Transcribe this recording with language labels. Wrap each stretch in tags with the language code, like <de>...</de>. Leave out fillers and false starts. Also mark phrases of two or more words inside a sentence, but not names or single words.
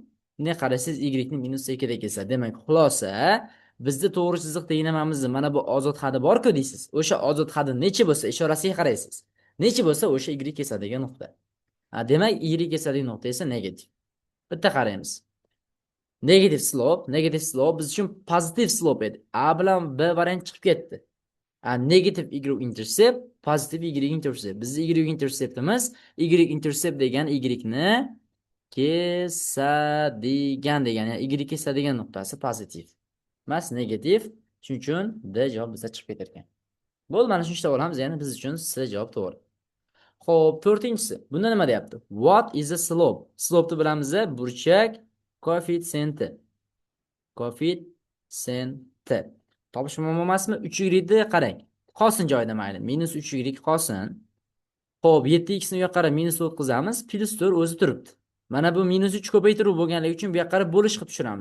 <uz>Ne qaraysiz, y ni minus 2 da kelsa. Demak, xulosa bizda to'g'ri chiziq deganimizda mana bu ozod hadi bor-ku deysiz. O'sha ozod hadi necha bo'lsa, ishorasiga qaraysiz. Necha bo'lsa o'sha y kesadigan nuqta. Demak, y kesadigan nuqta esa negativ. Bitta qaraymiz.</uz> <en>Negative slope</en> <uz>biz uchun pozitiv slope edi. A bilan B variant chiqib ketdi.</uz> <en>Negative y-intercept, positive y-intercept.</en> <uz>Bizning y-interceptimiz, y-intercept degan y ni kesadigan degan, ya'ni y kesadigan nuqtasi pozitiv. Emas, negativ. Shuning uchun D javob bizda chiqib ketar ekan. Bo'ldi, mana shuncha olamiz, ya'ni biz uchun C javob to'g'ri. Xo'p, 4-inchisi. Bunda nima deyapti?</uz> <en>What is a slope?</en> <uz>Slope ni bilamiz, burchak koeffitsiyenti. Koeffitsiyenti. Topish muammo emasmi? 3y qarang. Qolsin joyida mayli. Minus 3y qolsin. Xo'p, 7x ni u yoqqa qarab minus o'tkazamiz. Plus 4 o'zi turibdi. Mana bu minus 3 ko'paytiruv bo'lganligi uchun bu yoqqa qarab bo'lish qilib tushiramiz.</uz>